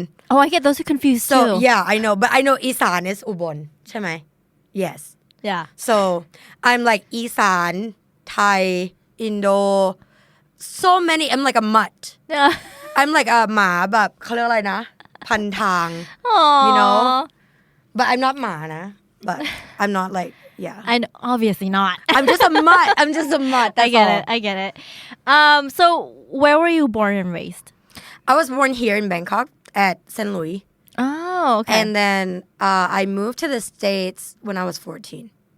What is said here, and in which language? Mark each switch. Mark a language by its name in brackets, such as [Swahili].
[English] Oh, I get those are confused So too. yeah, I know. But I know Isan is Ubon. [Thai] ใช่ไหม? [English] Yes. Yeah. So I'm like Isan, Thai, Indo, so many. I'm like a mutt. Yeah. I'm like a [Thai] หมาแบบเขาเรียกอะไรนะพันทาง [English] Aww. You know? But I'm not [Thai] หมานะ [English] But I'm not like, yeah. I know, obviously not. I'm just a mutt. I'm just a mutt. That's I get it. So where were you born and raised? I was born here in Bangkok at St. Louis. Oh, okay. And then I moved to the States when I was 14.